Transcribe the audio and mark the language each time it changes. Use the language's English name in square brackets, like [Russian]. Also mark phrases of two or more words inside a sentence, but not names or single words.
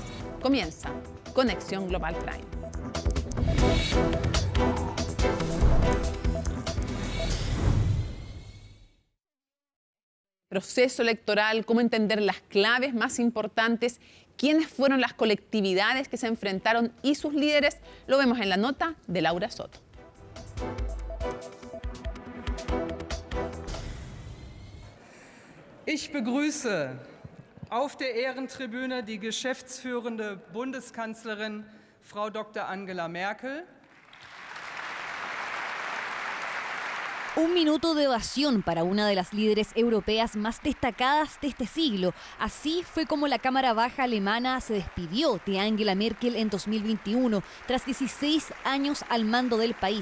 [Spanish] Comienza Conexión Global Prime. Proceso electoral, cómo entender las claves más importantes, quiénes fueron las colectividades que se enfrentaron y sus líderes, lo vemos en la nota de Laura Soto. [German] Ich begrüße auf der Ehrentribüne die geschäftsführende Bundeskanzlerin Frau Dr. Angela Merkel. [Spanish] Un minuto de ovación para una de las líderes europeas más destacadas de este siglo. Así fue como la Cámara Baja alemana se despidió de Angela Merkel en 2021, tras 16 años al mando del país.